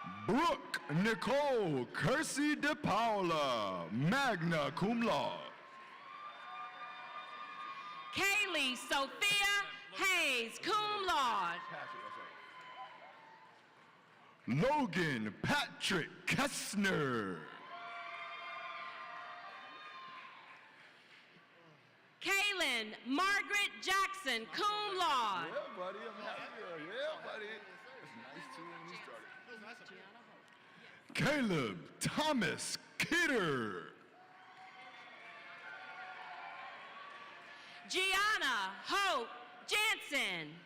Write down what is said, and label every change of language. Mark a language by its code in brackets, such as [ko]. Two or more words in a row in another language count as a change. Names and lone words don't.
[en] Brooke Nicole Kersey De Paula, [la] magna cum laude. [en] Kaylee Sophia Hayes, [la] cum laude. [en] Logan Patrick Kessner. Kaylin Margaret Jackson, [la] cum laude. [en] Yeah, buddy, I'm happy. Yeah, buddy. It's nice to when you started. Caleb Thomas Kidder. Gianna Hope Jansen.